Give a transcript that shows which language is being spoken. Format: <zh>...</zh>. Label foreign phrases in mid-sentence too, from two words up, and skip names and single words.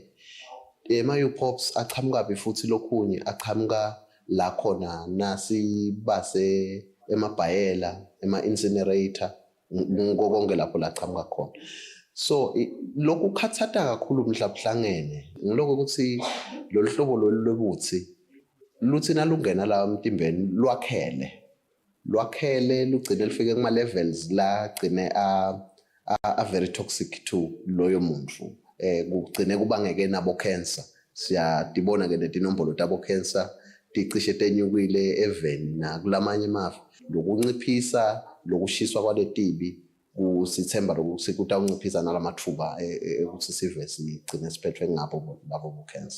<ss>Ema-UPOPs achamuka futhi lokhunye achamuka la khona nasi base emabhayela ema-incinerator konke lapho lachamuka khona. So lokhu khathata kakhulu mhlabuhlangene ngiloko ukuthi lolu hlobo lolubutsi luthi nalungena la emtimbeni lwakhele lugcine lifike kuma levels la gcine</ss> <en>a very toxic</en> <ss>to loyo muntu kugcine kubangeke nabo cancer. Siyadibona ke letinombolo tabo cancer ticishe tenyukile eveni na kulamanye amafu lokunciphisa lokushiswa kwaletibi kusithemba lokuthi kutawunciphisa nalamathuba ukuthi sive sigcine siphethwe ngabo labo cancer.</ss>